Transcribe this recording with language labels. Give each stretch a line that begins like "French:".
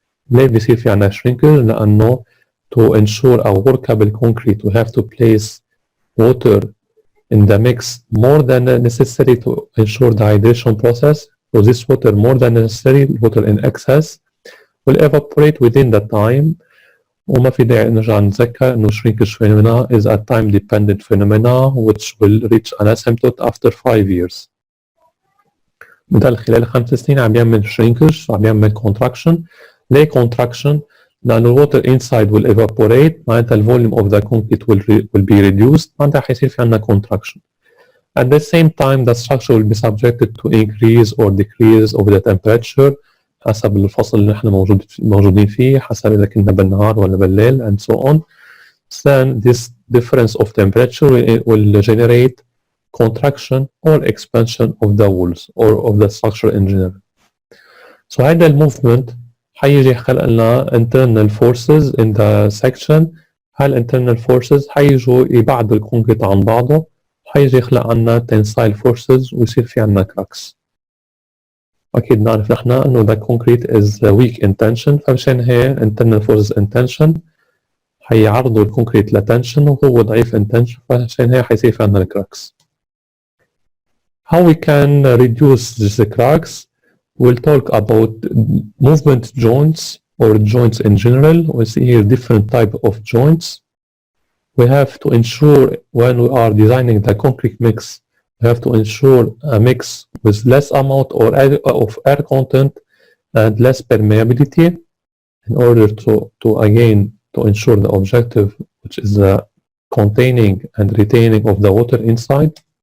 Arabic: ليه بيصير في عنا
English: shrinkage؟
Arabic: لأنه
English: to ensure a workable concrete we have to place water in the mix more than necessary to ensure the hydration process. So this water more than necessary, water in excess, will evaporate within the time.
Arabic: وما في داعي نرجع نتذكر إنه
English: shrinkage phenomena is a time dependent phenomena which will reach an asymptote after 5 years.
Arabic: بدل خلال 5 سنين عم يعمل shrinkage، عم يعمل contraction. ليه
English: contraction؟
Arabic: لأنه
English: water inside will evaporate،
Arabic: معناتها
English: volume of the concrete will be reduced،
Arabic: معناتها حيصير في عنا
English: contraction. At the same time the structure will be subjected to increase or decrease of the temperature
Arabic: حسب الفصل اللي نحن موجودين فيه، حسب إذا كنا بالنهار ولا بالليل
English: and so on. Then this difference of temperature will generate contraction or expansion of the walls or of the structure in general. So
Arabic: هذا
English: movement
Arabic: حيجي يخلق لنا
English: internal forces in the section.
Arabic: internal forces حيجوا يبعدوا الكونكريت عن بعضه، حيجي يخلق عنا tensile forces ويصير في عنا cracks. أكيد نعرف نحن إنه
English: the concrete is weak in tension،
Arabic: فمشان هي internal forces in tension حيعرضوا الكونكريت لتنشن وهو ضعيف in tension، فمشان هي حيصير في عنا cracks.
English: How we can reduce the cracks? We'll talk about movement joints or joints in general. We see here different type of joints. We have to ensure when we are designing the concrete mix, we have to ensure a mix with less amount of air content and less permeability in order to again to ensure the objective, which is the containing and retaining of the water inside.